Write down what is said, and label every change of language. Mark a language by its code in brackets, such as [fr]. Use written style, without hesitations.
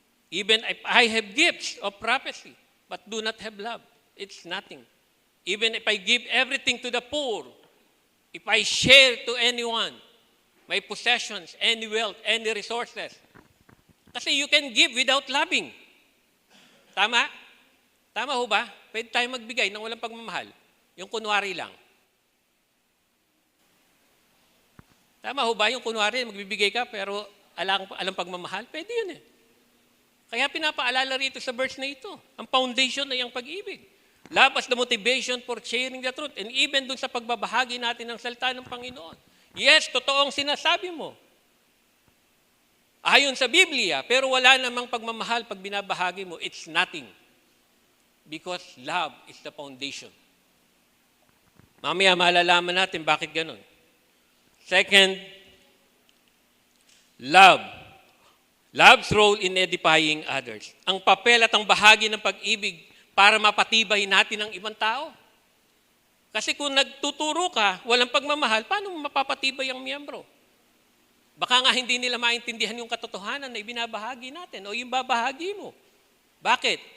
[en] Even if I have gifts of prophecy but do not have love, it's nothing. Even if I give everything to the poor, if I share to anyone my possessions, any wealth, any resources, kasi you can give without loving. [tl] Tama? Tama ho ba? Pwede tayo magbigay ng walang pagmamahal. Yung kunwari lang. Tama ho ba? Yung kunwari, magbibigay ka pero alam pagmamahal? Pwede yun eh. Kaya pinapaalala rito sa verse na ito. Ang foundation na yung pag-ibig. [en] Love as the motivation for sharing the truth. And even [tl] dun sa pagbabahagi natin ng salita ng Panginoon. Yes, totoong sinasabi mo. Ayon sa Biblia, pero wala namang pagmamahal pag binabahagi mo, [en] it's nothing. Because love is the foundation. [tl] Mamaya malalaman natin bakit ganun. [en] Second, love. Love's role in edifying others. [tl] Ang papel at ang bahagi ng pag-ibig para mapatibay natin ang ibang tao. Kasi kung nagtuturo ka, walang pagmamahal, paano mapapatibay ang miyembro? Baka nga hindi nila maintindihan yung katotohanan na ibinabahagi natin o yung babahagi mo. Bakit?